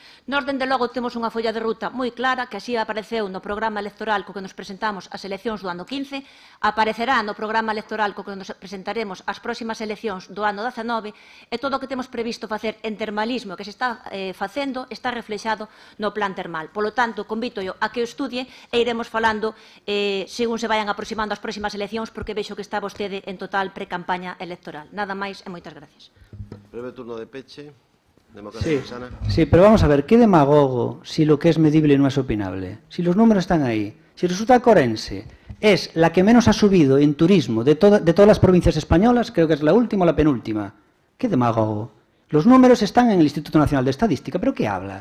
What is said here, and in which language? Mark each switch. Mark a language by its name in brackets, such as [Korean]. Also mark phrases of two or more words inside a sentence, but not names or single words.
[Galician] Nós, dende logo, temos unha folla de ruta moi clara, que así apareceu no programa electoral co que nos presentamos ás eleccións do ano 15, aparecerá no programa electoral co que nos presentaremos ás próximas eleccións do ano 19, e todo o que temos previsto facer en termalismo que se está facendo está reflexado no plan termal. Polo tanto, convito yo a que o estudie e iremos falando según se vayan aproximando as próximas eleccións, porque vexo que está vostede en total pre-campaña electoral. Nada máis e moitas gracias. Breve turno de peche. Democracia Cristiana. [Spanish] Sí, pero vamos a ver, ¿qué demagogo si lo que es medible no es opinable? Si los números están ahí. Si resulta que Ourense es la que menos ha subido en turismo de todas las provincias españolas, creo que es la última o la penúltima. ¿Qué demagogo? Los números están en el Instituto Nacional de Estadística, ¿pero qué habla?